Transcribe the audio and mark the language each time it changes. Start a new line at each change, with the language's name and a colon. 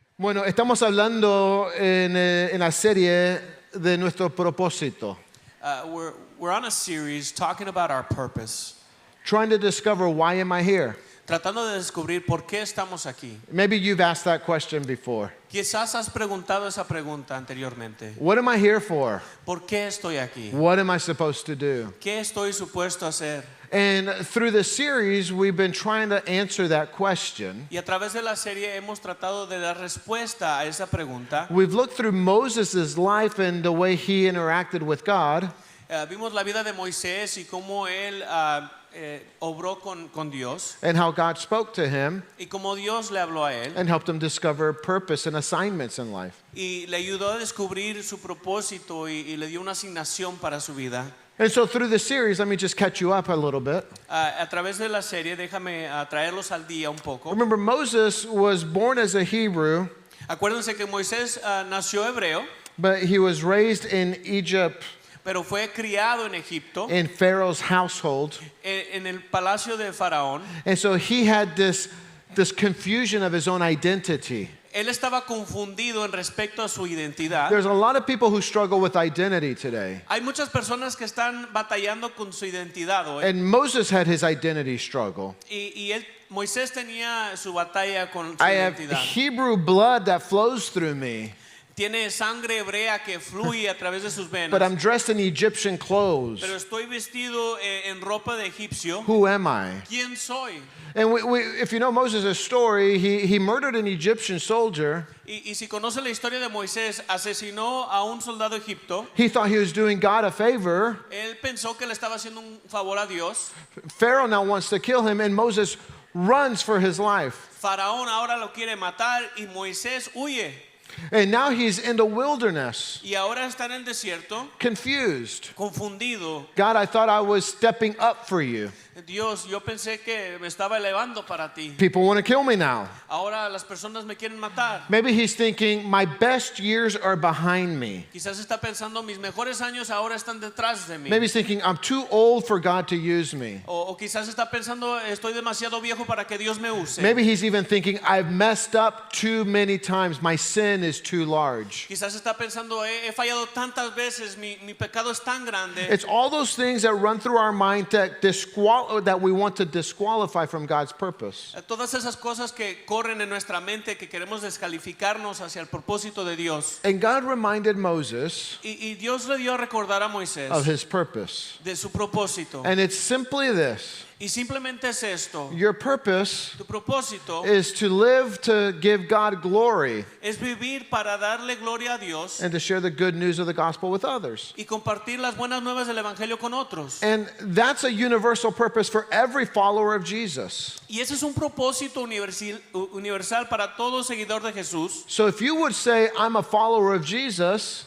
Spanish: Bueno, estamos hablando en la serie de nuestro propósito,
English: We're on a series talking about our purpose, trying to discover why am I here?
Spanish: tratando de descubrir por qué estamos aquí.
English: Maybe you've asked that question before.
Spanish: Quizás has preguntado esa pregunta anteriormente.
English: What am I here for?
Spanish: ¿Por qué estoy aquí?
English: What am I supposed to do?
Spanish: ¿Qué estoy supuesto a hacer?
English: And through the series, we've been trying to answer that question.
Spanish: Y a través de la serie hemos tratado de dar respuesta a esa pregunta.
English: We've looked through Moses' life and the way he interacted with God.
Spanish: Vimos la vida de Moisés y cómo él obró con Dios
English: And how God spoke to him
Spanish: y cómo Dios le habló a él
English: and helped him discover purpose and assignments in life.
Spanish: y le ayudó a descubrir su propósito y le dio una asignación para su vida.
English: And so through the series, let me just catch you up a little bit.
Spanish: A través de la serie, déjame traerlos al día un poco.
English: Remember, Moses was born as a Hebrew,
Spanish: Acuérdense que Moisés nació hebreo,
English: but he was raised in Egypt
Spanish: pero fue criado en Egipto,
English: in Pharaoh's household.
Spanish: en el palacio de Faraón.
English: And so he had this confusion of his own identity.
Spanish: Él estaba confundido en respecto a su identidad.
English: There's a lot of people who struggle with identity today.
Spanish: Hay muchas personas que están batallando con su identidad hoy.
English: And Moses had his identity struggle.
Spanish: Moisés tenía su batalla con su
English: I have
Spanish: identidad.
English: Hebrew blood that flows through me,
Spanish: Tiene sangre hebrea que fluye a través de sus venas.
English: but I'm dressed in Egyptian clothes.
Spanish: Pero estoy vestido en ropa de egipcio.
English: Who am I?
Spanish: ¿Quién soy?
English: And if you know Moses' story, he murdered an Egyptian soldier.
Spanish: Y si conoce la historia de Moisés, asesinó a un soldado egipto.
English: He thought he was doing God a favor.
Spanish: Él pensó que le estaba haciendo un favor a Dios.
English: Pharaoh now wants to kill him, and Moses runs for his life.
Spanish: Faraón ahora lo quiere matar y Moisés huye.
English: And now he's in the wilderness,
Spanish: Y ahora está en el desierto,
English: confused.
Spanish: confundido.
English: God, I thought I was stepping up for you.
Spanish: Dios, yo pensé que me estaba elevando para ti.
English: People want to kill me now.
Spanish: Ahora las personas me quieren matar.
English: Maybe he's thinking, my best years are behind me.
Spanish: Quizás está pensando, mis mejores años ahora están detrás de mí.
English: Maybe he's thinking, I'm too old for God to use me.
Spanish: O quizás está pensando, estoy demasiado viejo para que Dios me use.
English: Maybe he's even thinking, I've messed up too many times. My sin is too large.
Spanish: Quizás está pensando, he fallado tantas veces, mi pecado es tan grande.
English: It's all those things that run through our mind that we want to disqualify from God's purpose.
Spanish: Todas esas cosas que corren en nuestra mente que queremos descalificarnos hacia el propósito de Dios.
English: And God reminded Moses
Spanish: Y Dios le dio a recordar a Moisés
English: of his purpose.
Spanish: de su propósito.
English: And it's simply this.
Spanish: Y simplemente es esto.
English: Your purpose
Spanish: Tu propósito
English: is to live to give God glory
Spanish: es vivir para darle gloria a Dios
English: and to share the good news of the gospel with others.
Spanish: y compartir las buenas nuevas del evangelio con otros.
English: And that's a universal purpose for every follower of Jesus.
Spanish: Y ese es un propósito universal para todo seguidor de Jesús.
English: So if you would say, I'm a follower of Jesus,